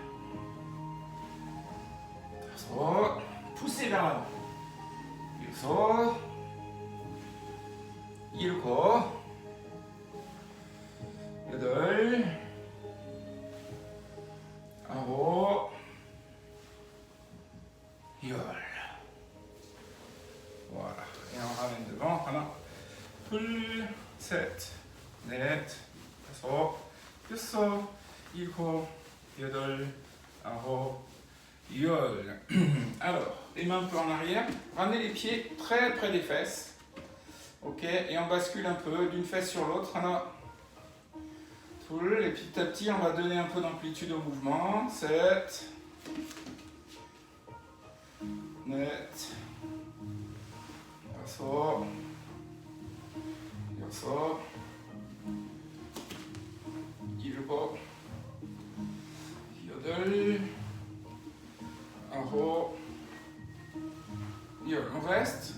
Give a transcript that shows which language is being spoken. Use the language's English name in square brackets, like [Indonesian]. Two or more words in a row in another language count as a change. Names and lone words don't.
[French] Poussez vers l'avant. [Korean] Yuso. 7, 8, 아홉, 열. [French] Voilà. Et on ramène devant. Voilà. [Korean] 둘, 셋, 넷, 다섯, 여섯, 일곱, 여덟, 아홉, 열. [French] Alors, les mains un peu en arrière. Ramenez les pieds très près des fesses. Ok, et on bascule un peu d'une fesse sur l'autre. Et petit à petit, on va donner un peu d'amplitude au mouvement. 7, net, 8, 6, 7, 8, 9, on reste.